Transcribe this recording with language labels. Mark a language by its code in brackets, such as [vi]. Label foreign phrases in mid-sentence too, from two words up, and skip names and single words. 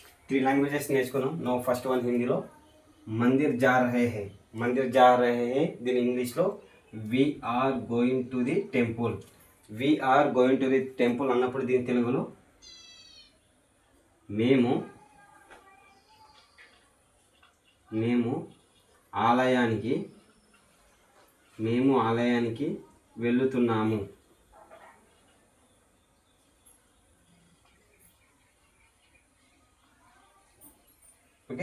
[te] 3 లాంగ్వేజెస్ నేర్చుకున్నాం. [en] no first one [te] హిందీలో [hi] मंदिर जा रहे हैं. मंदिर जा रहे हैं [te] దీని ఇంగ్లీష్లో [en] we are going to the temple. we are going to the temple [te] అన్నప్పుడు దీని తెలుగులో మేము ఆలయానికి వెళ్తున్నాము. ఓకే.